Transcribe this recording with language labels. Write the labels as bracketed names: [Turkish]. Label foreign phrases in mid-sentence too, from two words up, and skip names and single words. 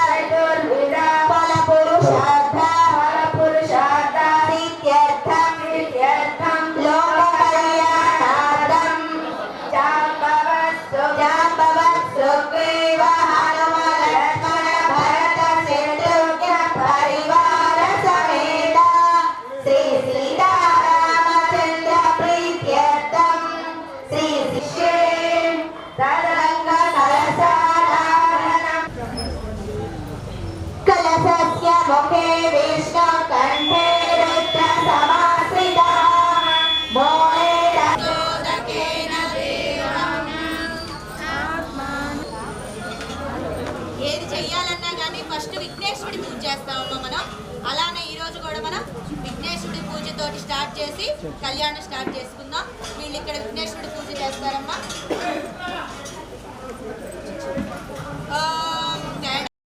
[Sanskrit] फलपुरुषार्थ सिद्ध्यर्थं लोककल्याणार्थं जाम्बवत्सुग्रीव हनुमन् लक्ष्मण भरत शत्रुघ्न परिवार समेत श्री सीतारामचन्द्र प्रीत्यर्थं श्री शिष्ये तदरङ्ग कलशाधारणम् कलशस्य मुखे विष्णु कण्ठे रुद्र समाश्रितः मोहे रजोदकेन देवम् [Telugu] ఏది చెయ్యాలన్నా కానీ ఫస్ట్ విఘ్నేశ్వరుడి పూజ చేస్తామమ్మా మనం. అలానే ఈ రోజు కూడా మనం విఘ్నేశ్వరుడి పూజతోటి స్టార్ట్ చేసి కళ్యాణం స్టార్ట్ చేసుకుందాం. వీళ్ళు ఇక్కడ విఘ్నేశ్వరుడి పూజ చేస్తారమ్మా. [Sanskrit] ఓం గణ